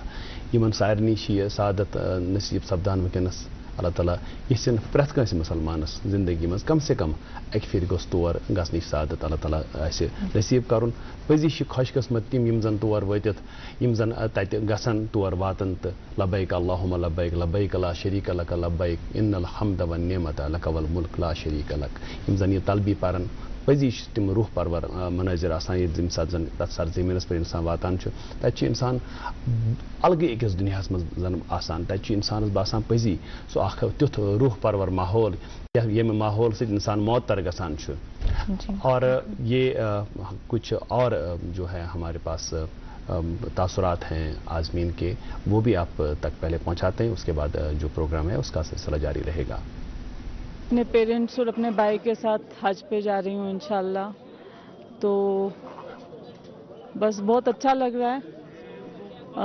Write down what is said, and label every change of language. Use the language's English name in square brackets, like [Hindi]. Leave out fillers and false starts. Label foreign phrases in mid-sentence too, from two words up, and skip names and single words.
[Kashmiri] یمن سارنی یہ سعادت نصیب سپدان ونکس اللہ تعالیٰ یژھن پرٛٮ۪تھ کٲنٛسہِ مُسلمانس زندگی منٛز کم سے کم اکہِ پھِرِ گوٚژھ تور گژھنٕچ سعادت اللہ تعالیٰ آسہِ نصیب کرُن. پٔزی چھِ خۄش قٕسمت تِم یِم زن تور وٲتِتھ یِم زن تتہِ گژھن تور واتن تہٕ [Arabic] لبیک اللہُمہ لبیک لبیک لا شریٖک لک لبیک ان الحمد والنعمت لک والملک لا شریٖک لک. [Kashmiri] یِم زن یہ تلبی پرن پٔزی چھِ تِم روح پرور منٲظر آسان ییٚمہِ ساتہٕ زن تتھ سرزمیٖنس پٮ۪ٹھ انسان واتان چھُ تتہِ چھُ انسان الگٕے أکِس دُنیاہس منٛز زن آسان. تتہِ چھُ انسانس باسان پٔزی سُہ اکھ تیُتھ روح پرور ماحول ییٚمہِ ماحول سۭتۍ انسان معطر گژھان چھُ. [Urdu] اور یہ کچھ اور جو ہے ہمارے پاس تاثرات ہیں عازمین کے وہ بھی آپ تک پہلے پہنچاتے ہیں اس کے بعد جو پروگرام ہے اس کا سلسلہ جاری رہے گا. اپنے پیرنٹس اور اپنے بھائی کے ساتھ حج پہ جا رہی ہوں انشاءاللہ تو بس بہت اچھا لگ رہا ہے.